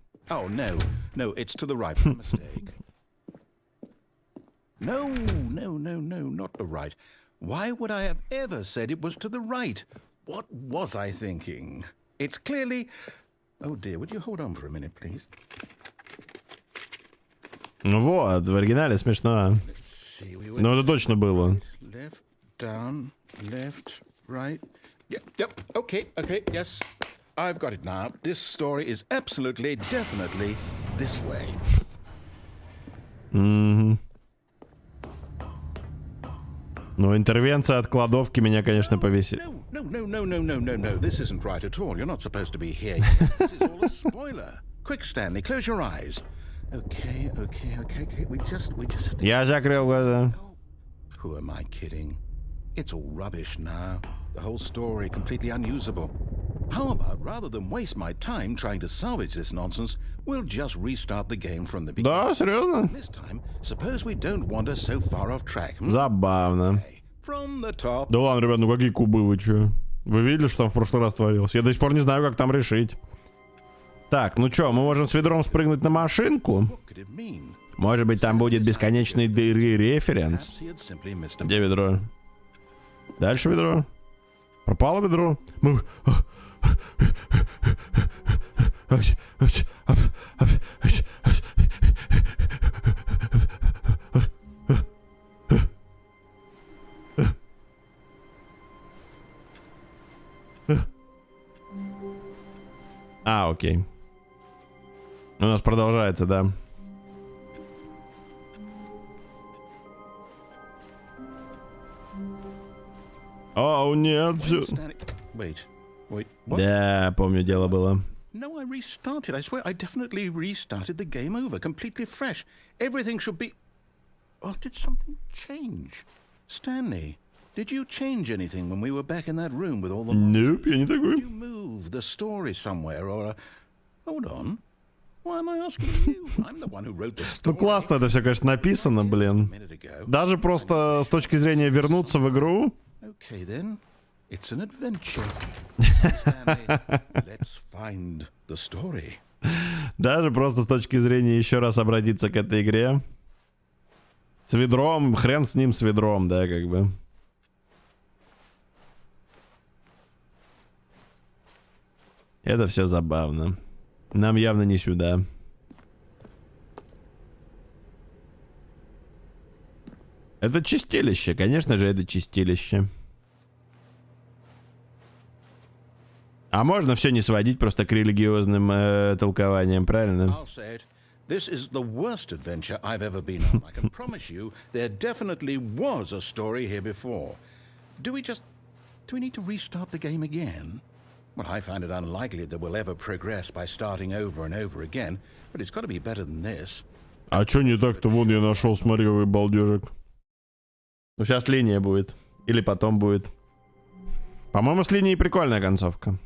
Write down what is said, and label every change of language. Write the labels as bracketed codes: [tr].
[en] Oh, no, it's to the right, my mistake. No, not the right. Why would I have ever said it was to the right? What was I thinking? It's clearly... Oh dear, would you hold on for a minute, please? [ru] Ну вот, в оригинале смешно. Но это точно было. [en] Left, down, left, right. Yep, okay, yes. I've got it now. This story is absolutely, definitely this way. [ru] Ну, интервенция от кладовки меня, конечно, повесит. [en] No. This isn't right at all. You're not supposed to be here. This is all a spoiler. Quick, Stanley, close your eyes. Okay. We just... [ru] Я закрыл глаза. [en] Who am I kidding? It's all rubbish now. The whole story completely unusable. How about, rather than waste my time trying to salvage this nonsense, we'll just restart the game from the beginning. [ru] Да, серьезно? [en] This time, suppose we don't wander so far off track. [ru] Забавно. [en] From the top. [ru] Да ладно, ребят, ну какие кубы вы чё? Вы видели, что там в прошлый раз творилось? Я до сих пор не знаю, как там решить. Так, ну чё, мы можем с ведром спрыгнуть на машинку? [en] What could it mean? [ru] Может быть, там будет бесконечный дыры референс? [en] Perhaps he had simply missed a... [ru] Где ведро? Дальше ведро. Пропало ведро. Мы... А, окей. У нас продолжается, да. О, нет, все. [en] Wait, what? [ru] Да, помню, дело было. [en] No, I restarted. I swear I definitely restarted the game over, completely fresh. Everything should be... Oh, did something change? Stanley, did you change anything when we were back in that room with all the... [ru] Nope, я не такой. [en] Did you move the story somewhere or... Hold on. Why am I asking you? I'm the one who wrote the story. [ru] Ну классно это все, конечно, написано, блин. Даже просто с точки зрения вернуться в игру. [en] Okay then. It's an adventure. Stanley, let's find the story. [ru] Даже просто с точки зрения еще раз обратиться к этой игре. С ведром, хрен с ним, с ведром, да, как бы. Это все забавно. Нам явно не сюда. Это чистилище, конечно же, это чистилище. А можно все не сводить просто к религиозным толкованиям, правильно? [en] I'll say it. This is the worst adventure I've ever been on. I can promise you there definitely was a story here before. Do we need to restart the game again? Well, I find it unlikely that we'll ever progress by starting over and over again, but it's got to be better than this. [ru] А чё не так-то? Вон я нашел, смотри, какой балдежик. Ну, сейчас линия будет. Или потом будет. По-моему, с линией прикольная концовка.